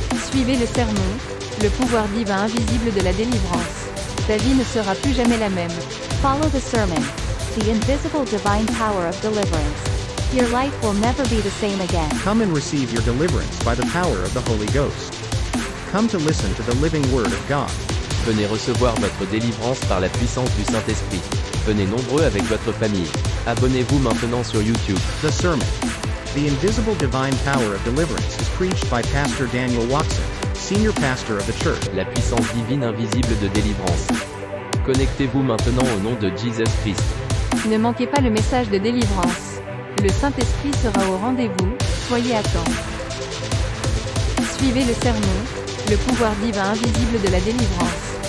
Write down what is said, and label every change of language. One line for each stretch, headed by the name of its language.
French: Suivez le sermon, le pouvoir divin invisible de la délivrance. Ta vie ne sera plus jamais la même.
English: Follow the sermon, the invisible divine power of deliverance. Your life will never be the same again. Come and receive your deliverance by the power of the Holy Ghost. Come to listen to the living Word of God.
French: Venez recevoir votre délivrance par la puissance du Saint-Esprit. Venez nombreux avec votre famille. Abonnez-vous maintenant sur YouTube.
English: The Sermon. The invisible divine power of deliverance is preached by Pastor Daniel Watson, senior pastor of the church.
French: La puissance divine invisible de délivrance. Connectez-vous maintenant au nom de Jesus Christ. Ne manquez pas le message de délivrance. Le Saint-Esprit sera au rendez-vous, soyez à temps. Suivez le sermon, le pouvoir divin invisible de la délivrance.